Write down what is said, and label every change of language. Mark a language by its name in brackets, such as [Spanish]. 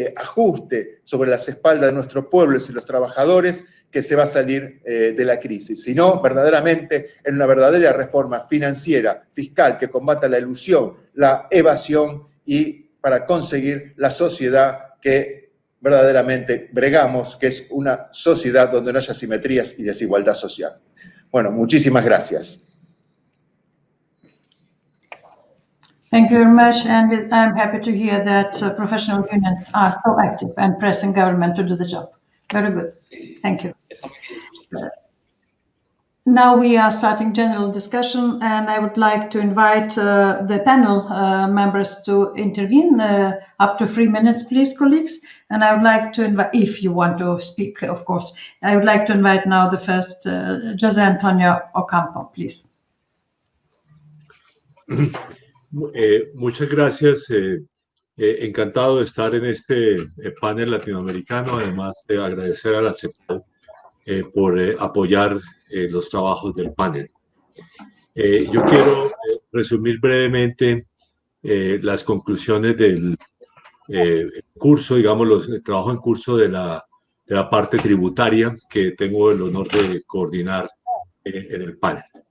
[Spanish] ajuste sobre las espaldas de nuestros pueblos y los trabajadores que se va a salir de la crisis, sino verdaderamente en una verdadera reforma financiera, fiscal, que combata la elusión, la evasión y para conseguir la sociedad que verdaderamente bregamos, que es una sociedad donde no haya simetrías y desigualdad social. Bueno, muchísimas gracias. [English] Thank you very much, and I'm happy to hear that professional unions are so active and pressing government to do the job. Very good. Thank you. Now we are starting general discussion, and I would like to invite the panel members to intervene. Up to 3 minutes, please, colleagues. And I would like to invite, if you want to speak, of course, I would like to invite now the first, José Antonio Ocampo, please. [Spanish] Muchas gracias. Encantado de estar en este panel latinoamericano. Además de agradecer a la CEPAL por apoyar los trabajos del panel. Yo quiero resumir brevemente las conclusiones del curso, digamos, el trabajo en curso de la parte tributaria que tengo el honor de coordinar en el panel.